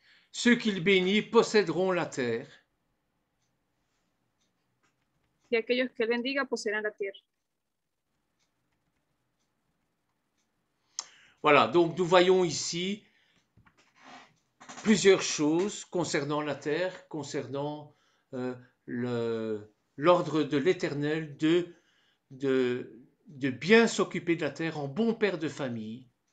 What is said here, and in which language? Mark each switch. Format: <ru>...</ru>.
<fr>Ceux qu'il bénit posséderont la terre.</fr> <es>Y aquellos que él bendiga poseerán la tierra.</es> <fr>Voilà, donc nous voyons ici plusieurs choses concernant la terre, concernant l'ordre de l'Éternel de bien s'occuper de la terre en bon père de famille.</fr>